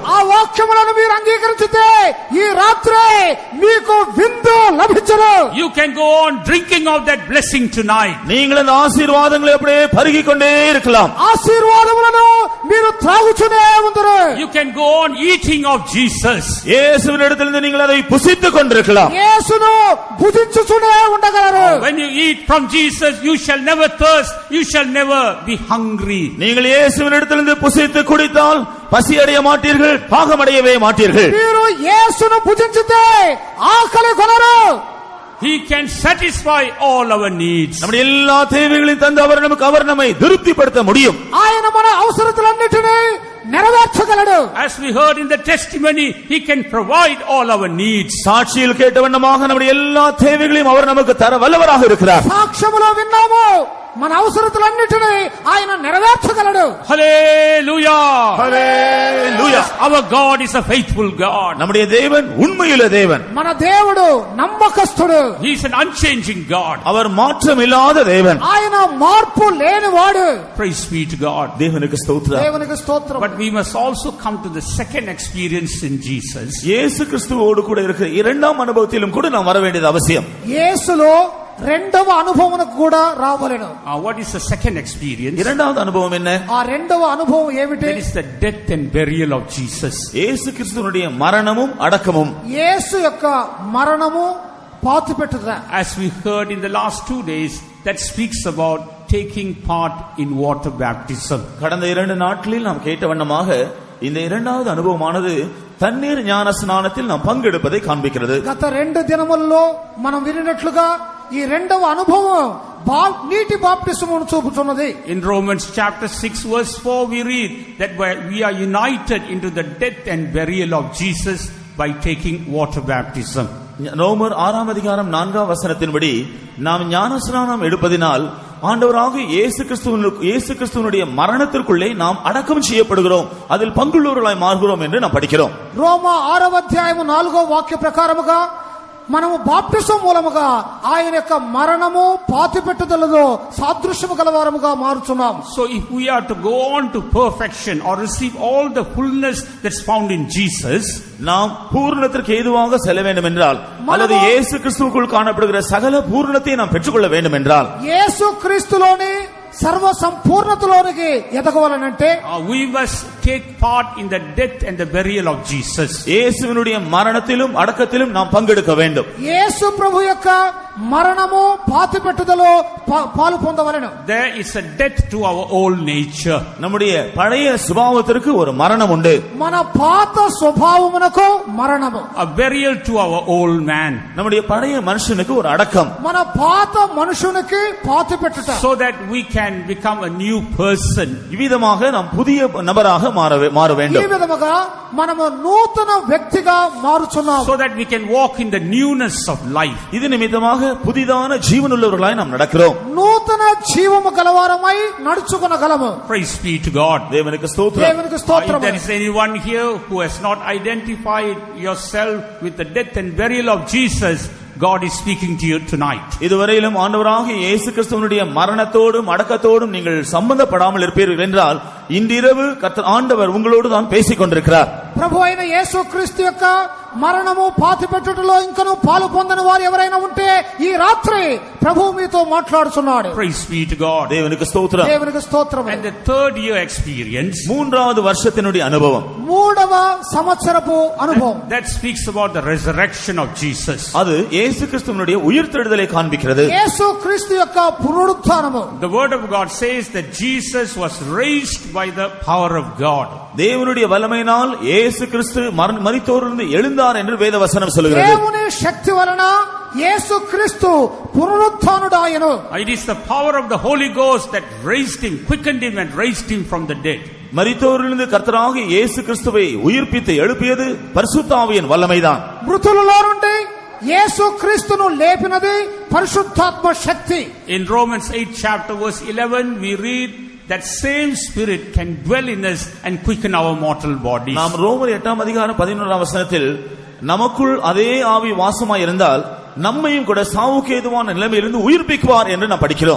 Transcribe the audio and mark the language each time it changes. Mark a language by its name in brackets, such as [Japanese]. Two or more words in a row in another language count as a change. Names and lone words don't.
[Telugu] ఆ వాక్యములను మీరు అంగీకరించితే ఈ రాత్రి మీకు విందు లభించును. [English] You can go on drinking of that blessing tonight. [Tamil] நீங்கள் அந்த ஆசீர்வாதங்களை அப்படியே பருகிக் கொண்டே இருக்கலாம். [Telugu] ఆశీర్వాదములను మీరు త్రాగుచునే ఉందురు. [English] You can go on eating of Jesus. [Tamil] இயேசுவின் இடத்திலிருந்து நீங்கள் அதை புசித்துக் கொண்டிருக்கலாம். [Telugu] యేసును భుజించుచునే ఉండగలరు. [English] When you eat from Jesus, you shall never thirst, you shall never be hungry. [Tamil] நீங்கள் இயேசுவின் இடத்திலிருந்து புசித்து குடித்தால் பசி அடைய மாட்டீர்கள், தாகமடையவே மாட்டீர்கள். [Telugu] మీరు యేసును భుజించితే ఆకలి కొనరు. [English] He can satisfy all our needs. [Tamil] நம்முடைய எல்லா தேவைகளையும் தந்து அவர் நம்மை திருப்திப்படுத்த முடியும். [Telugu] ఆయన మన అవసరతలన్నిటినీ నెరవేర్చగలడు. [English] As we heard in the testimony, he can provide all our needs. [Tamil] சாட்சியில் கேட்ட வண்ணமாக நம்முடைய எல்லா தேவைகளையும் அவர் நமக்கு தர வல்லவராக இருக்கிறார். [Telugu] సాక్ష్యములో విన్నాము మన అవసరతలన్నిటిని ఆయన నెరవేర్చగలడు. [English] Hallelujah. Hallelujah. Our God is a faithful God. [Tamil] நம்முடைய தேவன் உண்மையுள்ள தேவன். [Telugu] మన దేవుడు నమ్మకస్తుడు. [English] He is an unchanging God. [Tamil] அவர் மாற்றம் இல்லாத தேவன். [Telugu] ఆయన మార్పు లేనివాడు. [English] Praise be to God. [Tamil] தேவனுக்கு ஸ்தோத்திரம். [Telugu] దేవునికి స్తోత్రం. [English] But we must also come to the second experience in Jesus. [Tamil] இயேசு கிறிஸ்துவோடு கூட இருக்கிற இரண்டாம் அனுபவத்திலும் கூட நாம் வர வேண்டியது அவசியம். [Telugu] యేసులో రెండవ అనుభవమునకు కూడా రావలెను. [English] What is the second experience? [Tamil] இரண்டாவது அனுபவம் என்ன? [Telugu] ఆ రెండవ అనుభవం ఏమిటి? [English] That is the death and burial of Jesus. [Tamil] இயேசு கிறிஸ்துவினுடைய மரணமும் அடக்கமும். [Telugu] యేసు యొక్క మరణము పాతిపెట్టుట. [English] As we heard in the last 2 days, that speaks about taking part in water baptism. [Tamil] கடந்த 2 நாட்களில் நாம் கேட்ட வண்ணமாக இந்த இரண்டாவது அனுபவமானது தண்ணீர் ஞான ஸ்நானத்தில் நாம் பங்கெடுப்பதை காண்பிக்கிறது. [Telugu] గత 2 దినములలో మనం వినినట్లుగా ఈ రెండవ అనుభవం నీటి బాప్టిసమును చూపుతున్నది. [English] In Romans chapter 6 verse 4 we read that we are united into the death and burial of Jesus by taking water baptism. [Tamil] ரோமர் 6ஆம் அதிகாரம் 4ஆம் வசனத்தின்படி நாம் ஞானஸ்நானம் எடுப்பதினால் ஆண்டவராக இயேசு கிறிஸ்துவினுடைய மரணத்திற்குள்ளே நாம் அடக்கம் செய்யப்படுகிறோம், அதில் பங்குள்ளவர்களாய் மாறுகிறோம் என்று நாம் படிக்கிறோம். [Telugu] రోమా 6వ అధ్యాయము 4వ వాక్య ప్రకారముగా మనము బాప్టిసం మూలముగా ఆయన యొక్క మరణము పాతిపెట్టుదలలో సాదృశ్యము గలవారముగా మారుచున్నాం. [English] So if we are to go on to perfection or receive all the fullness that's found in Jesus, [Tamil] நாம் பூரணத்திற்கு ஏதுவாக செல்ல வேண்டும் என்றால் அல்லது இயேசு கிறிஸ்துவுக்குள் காணப்படுகிற சகல பூரணத்தை நாம் பெற்றுக்கொள்ள வேண்டும் என்றால் [Telugu] యేసు క్రీస్తులోని సర్వ సంపూర్ణతలోనికి ఎదగవాలనంటే [English] we must take part in the death and the burial of Jesus. [Tamil] இயேசுவினுடைய மரணத்திலும் அடக்கத்திலும் நாம் பங்கெடுக்க வேண்டும். [Telugu] యేసు ప్రభు యొక్క మరణము పాతిపెట్టుదలో పాలు పొందవలెను. [English] There is a death to our old nature. [Tamil] நம்முடைய பழைய சுபாவத்திற்கு ஒரு மரணம் உண்டு. [Telugu] మన పాత స్వభావమునకు మరణము. [English] A burial to our old man. [Tamil] நம்முடைய பழைய மனுஷனுக்கு ஒரு அடக்கம். [Telugu] మన పాత మనుషునికి పాతిపెట్టుట. [English] So that we can become a new person. [Tamil] இவ்விதமாக நாம் புதிய நபராக மாற வேண்டும். [Telugu] ఈ విధముగా మనము నూతన వ్యక్తిగా మారుచున్నాము. [English] So that we can walk in the newness of life. [Tamil] இது நிமித்தமாக புதிதான ஜீவனுள்ளவர்களாய் நாம் நடக்கிறோம். [Telugu] నూతన జీవము గలవారమై నడుచుకొనగలము. [English] Praise be to God. [Tamil] தேவனுக்கு ஸ்தோத்திரம். [Telugu] దేవునికి స్తోత్రము. [English] If there is anyone here who has not identified yourself with the death and burial of Jesus, God is speaking to you tonight. [Tamil] இதுவரையிலும் ஆண்டவராகிய இயேசு கிறிஸ்துவினுடைய மரணத்தோடும் அடக்கத்தோடும் நீங்கள் சம்பந்தப்படாமல் இருப்பீர்கள் என்றால் இன்றிரவு ஆண்டவர் உங்களோடு தான் பேசிக் கொண்டிருக்கிறார். [Telugu] ప్రభు అయిన యేసు క్రీస్తు యొక్క మరణము పాతిపెట్టుటలో ఇంకను పాలు పొందని వారు ఎవరైనా ఉంటే ఈ రాత్రి ప్రభువు మీతో మాట్లాడుచున్నాడు. [English] Praise be to God. [Tamil] தேவனுக்கு ஸ்தோத்திரம். [Telugu] దేవునికి స్తోత్రము. [English] And the third year experience, [Tamil] மூன்றாவது வருஷத்தினுடைய அனுபவம், [Telugu] మూడవ సంవత్సరపు అనుభవం, [English] that speaks about the resurrection of Jesus. [Tamil] அது இயேசு கிறிஸ்துவினுடைய உயிர்த்தெழுதலை காண்பிக்கிறது. [Telugu] యేసు క్రీస్తు యొక్క పునరుత్థానము. [English] The word of God says that Jesus was raised by the power of God. [Tamil] தேவனுடைய வல்லமையினால் இயேசு கிறிஸ்து மரித்தோரிலிருந்து எழுந்தார் என்று வேத வசனம் சொல்கிறது. [Telugu] దేవుని శక్తి వలన యేసు క్రీస్తు పునరుత్థానుడాయెను. [English] It is the power of the Holy Ghost that raised him, quickened him and raised him from the dead. [Tamil] மரித்தோரிலிருந்து கர்த்தராகிய இயேசு கிறிஸ்துவை உயிர்ப்பித்து எழுப்பியது பரிசுத்த ஆவியின் வல்லமைதான். [Telugu] మృతులలో నుండి యేసు క్రీస్తును లేపినది పరిశుద్ధాత్మ శక్తి. [English] In Romans 8 chapter verse 11 we read that same spirit can dwell in us and quicken our mortal bodies. [Tamil] நாம் ரோமர் 8ஆம் அதிகாரம் 11ஆம் வசனத்தில் நமக்குள் அதே ஆவி வாசமாய் இருந்தால் நம்மையும் கூட சாவுக்கு ஏதுவான நிலைமையிலிருந்து உயிர்ப்பிக்குவார் என்று நாம் படிக்கிறோம்.